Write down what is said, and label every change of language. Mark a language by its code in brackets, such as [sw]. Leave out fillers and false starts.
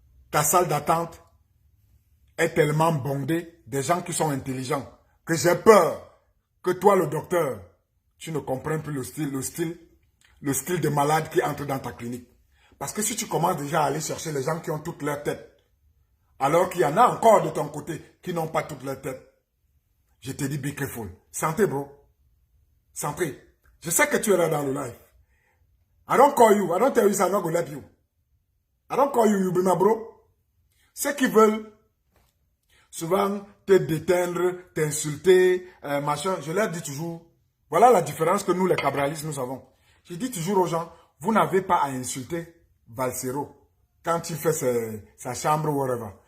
[fr] Ta salle d'attente est tellement bondée des gens qui sont intelligents que j'ai peur que toi, le docteur, tu ne comprennes plus le style de malade qui entre dans ta clinique. Parce que si tu commences déjà à aller chercher les gens qui ont toute leur tête, alors qu'il y en a encore de ton côté qui n'ont pas toute leur tête, je te dis [en] be careful. [fr] Santé, bro. Santé. Je sais que tu es là dans le live. [en] I don't call you. I don't tell you I'm not gonna let you. I don't call you, you be my bro. [fr] Ceux qui veulent souvent te déteindre, t'insulter, machin, je leur dis toujours, voilà la différence que nous, les cabralistes, nous avons. Je dis toujours aux gens, vous n'avez pas à insulter Valsero quand il fait sa chambre ou whatever.